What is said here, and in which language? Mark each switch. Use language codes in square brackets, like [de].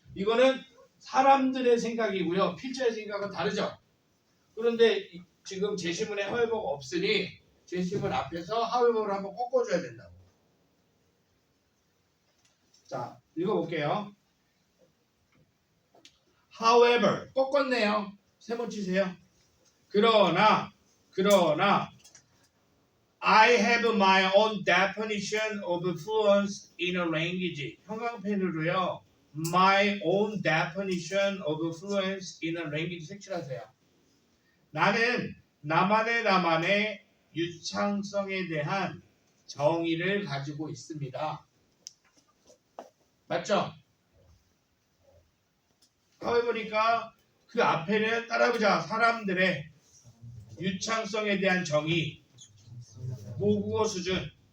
[ko] 이거는 사람들의 생각이고요. 필자의 생각은 다르죠. 그런데 지금 제시문에 however가 없으니 제시문 앞에서 however를 한번 꺾어줘야 된다고. 자, 읽어볼게요. However, 꺾었네요. 세 번 치세요. 그러나 [en] I have my own definition of fluence in a language. [ko] 형광펜으로요. [en] My own definition of fluence in a language [ko] 색칠하세요. 나는 나만의 유창성에 대한 정의를 가지고 있습니다. 맞죠? 해보니까 그 앞에는 따라해보자. 사람들의 유창성에 대한 정의, 모국어 수준.